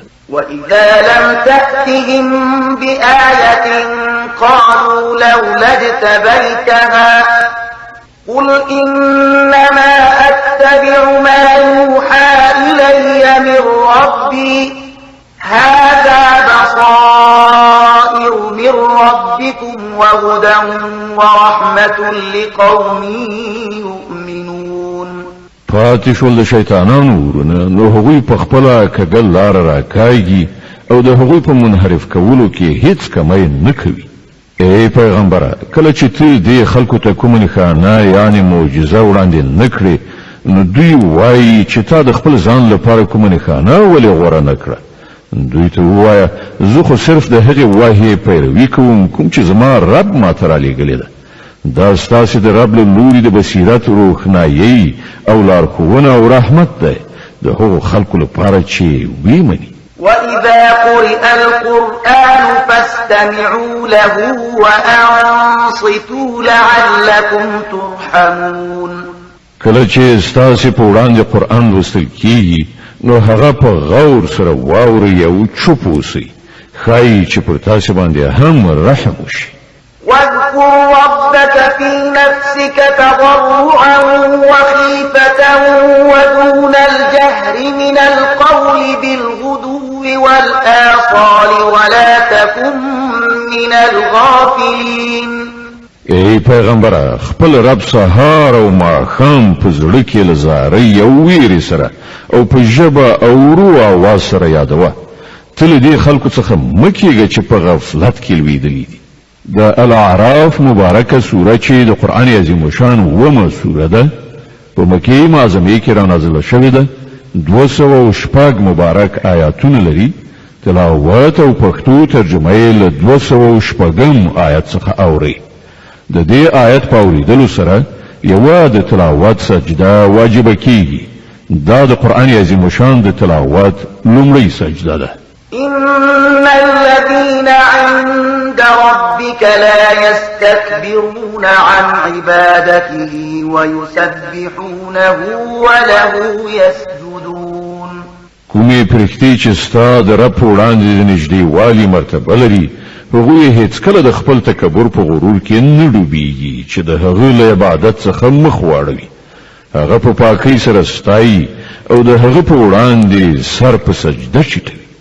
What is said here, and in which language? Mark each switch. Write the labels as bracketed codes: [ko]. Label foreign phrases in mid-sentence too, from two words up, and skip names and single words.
[ar] وإذا لم تأتهم بآية قالوا لولا اجتبيتها قل إنما أتبع ما يوحى إلي من ربي هذا بصائر من ربكم وهدى ورحمة لقوم يؤمنون. [ps] پاتې شول د شیطانانو ورونه نو هغوی په خپله کږه لاره راکاږي او د هغوی په منحرف کولو کې هیڅ کمی نه کوي. ای پیغمبره، کله چې ته دې خلکو ته کومه نښانه یعنې معجزه وړاندې نه کړې نو دوی وایي چې تا د خپل ځان لپاره کومه نښانه ولې غوره نه کړه؟ دوی ته ووایه زه خو صرف د هغې وحی پیروي کوم کوم چې زما رب ماته رالیږلې ده. دا ستاسې د رب له لوري د بصیرت روښنایي او لارښوونه او رحمت دی د هغو خلکو لپاره چې ویمني. [ar] وإذا قرئ القرآن فاستمعوا له وأنصتوا لعلكم ترحمون. [ps] کله چې ستاسې په وړاندې قرآن لوستل کیږي نو هغه په غور سره واورئ او چوپ اوسئ، ښایي چې پر تاسې باندې هم رحم وشي. [ar] واذكر ربك في نفسك تضرعا وخيفة ودون الجهر من القول بالغدو والآصال ولا تكن من الغافلين. [ps] ای پیغمبره، خپل رب سهار او ماښام په زړه کې له زارۍ او ویرې سره او په ژبه او ورو آواز سره یادوه. ته له دې خلکو څخه مه کېږه چې په غفلت کې لویدلي دي. د الاعراف مبارکه سوره چې د قرآن عظیم شان اومه سوره ده په مکې معظمې کې رانازله شوې ده، 206 مبارک آیاتونه لري. تلاوت او پښتو ترجمه یې له 206 آیت څخه اوري. د دې آیت په اوریدلو سره یوه د تلاوت سجده واجبه کیږي دا د قرآن عظیم شان د تلاوت لومړی سجده ده. [ar] إن الذين عند ربك لا يستكبرون عن عبادته ويسبحونه وله يسجدون. [ps] کومې پرښتې چې ستا د رب په وړاندې د نږدېوالي مرتبه لري هغوی هیڅکله د خپل تکبر په غرور کې نه ډوبېږي چې د هغه له عبادت څخه مخ واړوي. هغه په پاکۍ سره ستایي او د هغه په وړاندې سر په سجده چټوي.